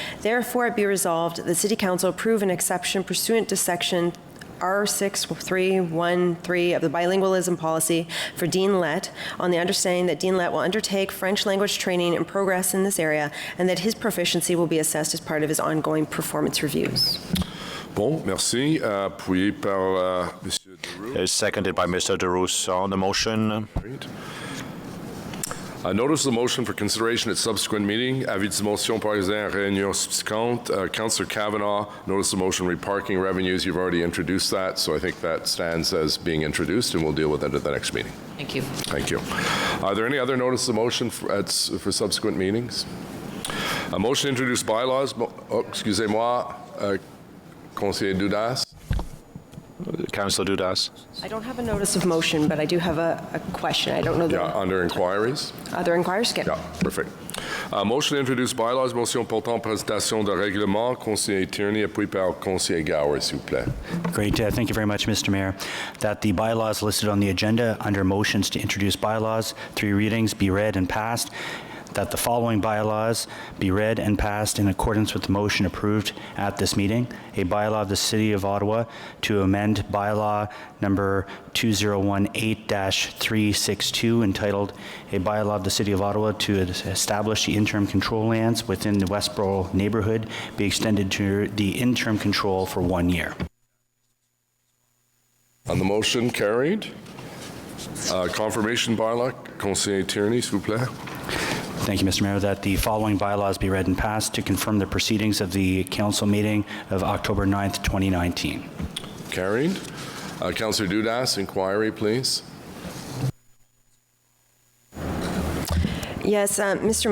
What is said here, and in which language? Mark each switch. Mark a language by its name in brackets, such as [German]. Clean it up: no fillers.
[English] Therefore, it be resolved the City Council approve an exception pursuant to Section R6313 of the bilingualism policy for Dean Lett on the understanding that Dean Lett will undertake French language training and progress in this area, and that his proficiency will be assessed as part of his ongoing performance reviews. [French] Bon, merci. Appuyé par Monsieur DeRose. [English] Seconded by Mr. DeRose on the motion. Great. Notice the motion for consideration at subsequent meeting. [French] Avis de motion présent à réunion subséquente. [English] Councillor Kavanagh, notice the motion reparking revenues. You've already introduced that, so I think that stands as being introduced, and we'll deal with that at the next meeting. Thank you. Thank you. Are there any other notice of motion for subsequent meetings? A motion to introduce bylaws. [French] Excusez-moi, Conseiller Dudas. [English] Councillor Dudas. I don't have a notice of motion, but I do have a question. I don't know. Under inquiries. Other inquiries? Skip. Yeah, perfect. Motion to introduce bylaws. [French] Motion portant présentation de règlement. Conseiller Tierney, appuyé par Conseiller Gower, s'il vous plaît. [English] Great. Thank you very much, Mr. Mayor. That the bylaws listed on the agenda under motions to introduce bylaws, 3 readings, be read and passed. that the following bylaws be read and passed in accordance with the motion approved at this meeting. A bylaw of the City of Ottawa to amend bylaw number 2018-362 entitled A Bylaw of the City of Ottawa to establish the interim control lands within the Westboro neighborhood be extended to the interim control for 1 year. On the motion, carried. Confirmation bylaw, [French] Conseiller Tierney, s'il vous plaît. [English] Thank you, Mr. Mayor. That the following bylaws be read and passed to confirm the proceedings of the council meeting of October 9th, 2019. Carried. Councillor Dudas, inquiry, please. Yes, Mr.